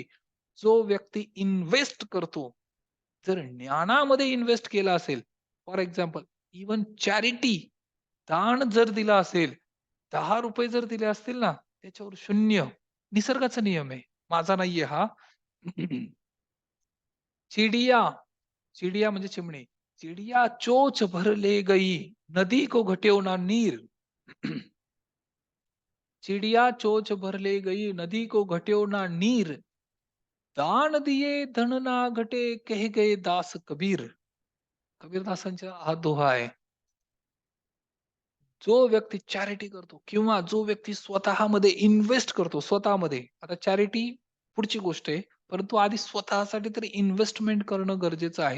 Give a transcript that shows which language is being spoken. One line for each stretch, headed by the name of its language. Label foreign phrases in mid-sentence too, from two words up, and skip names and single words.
Marathi: जो व्यक्ती इन्व्हेस्ट करतो, जर ज्ञानामध्ये इन्व्हेस्ट केला असेल,
English: for example even charity,
Marathi: दान जर दिला असेल, ₹10 जर दिले असतील ना, त्याच्यावर 0. निसर्गाचा नियम आहे, माझा नाहीये हा. चिडिया, चिडिया म्हणजे चिमणी.
Hindi: चिडिया चोच भर ले गई, नदी को घट्यो ना नीर. चिडिया चोच भर ले गई, नदी को घट्यो ना नीर. दान दिए धन ना घटे, कह गए दास कबीर.
Marathi: कबीरदासांचा हा दोहा आहे. जो व्यक्ती चॅरिटी करतो किंवा जो व्यक्ती स्वतःमध्ये इन्व्हेस्ट करतो, स्वतःमध्ये. आता चॅरिटी पुढची गोष्ट आहे, परंतु आधी स्वतःसाठी तरी इन्व्हेस्टमेंट करणं गरजेचं आहे.